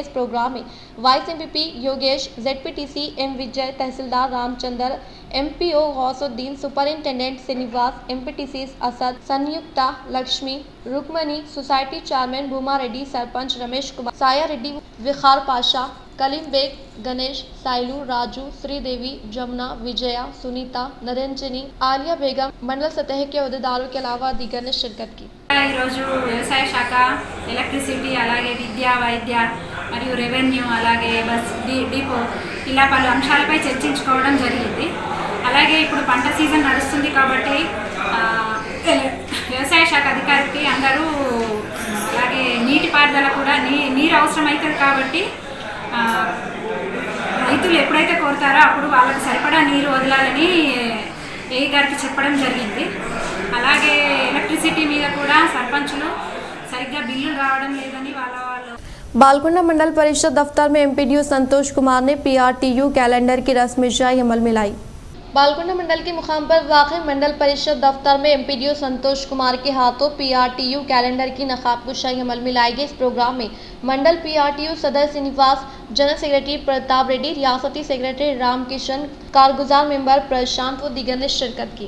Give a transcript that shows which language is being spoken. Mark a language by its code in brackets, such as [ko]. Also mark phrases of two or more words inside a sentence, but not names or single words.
[ur] اس پروگرام میں وائس MPP یوگیش، ZPTC M وجے، تحصیلدار رام چندر، MPO غوث الدین، سپرنٹینڈنٹ سینیواس، MPTCs اسد، سنیکتا لکشمی، رکمنی، سوسائٹی چیئرمین بھوما ریڈی، سرپنچ رمیش کمار، سایہ ریڈی، وقار پاشا، کلیم بیگ، گنیش، سائلو، راجو، سری دیوی، جمنا، وجیا، سنیتا، نرنجنی، عالیہ بیگم، منڈل سطح کے عہدیداروں کے علاوہ دیگر نے شرکت کی۔ [te] ఈరోజు వ్యవసాయ శాఖ, ఎలక్ట్రిసిటీ, అలాగే విద్య, వైద్య మరియు రెవెన్యూ, అలాగే [en] bus depot [te] ఇలా పలు అంశాలపై చర్చించుకోవడం జరిగింది। అలాగే ఇప్పుడు పంట సీజన్ నడుస్తుంది కాబట్టి వ్యవసాయ శాఖ అధికారికి అందరూ అలాగే నీటిపారుదల కూడా నీరు అవసరం అవుతుంది కాబట్టి రైతులు ఎప్పుడైతే కోరుతారో అప్పుడు వాళ్ళకి సరిపడా నీరు వదలాలని ఏ గారికి చెప్పడం జరిగింది। అలాగే ఎలక్ట్రిసిటీ మీద కూడా సర్పంచులు సరిగ్గా బిల్లులు రావడం లేదని వాళ్ళు [ur] بالکنڈہ منڈل پریشد دفتر میں MPDO سنتوش کمار نے PRTU کیلنڈر کی رسم اجرائی عمل میں لائی. بالکنڈہ منڈل کے مقام پر واقع منڈل پریشد دفتر میں MPDO سنتوش کمار کے ہاتھوں PRTU کیلنڈر کی نقاب کشائی عمل میں لائی گئی. اس پروگرام میں منڈل PRTU صدر سرینواس, [en] general secretary [ur] پرتاپ ریڈی، ریاستی سیکریٹری رام کشن، کارگزار ممبر پرشانت و دیگر نے شرکت کی.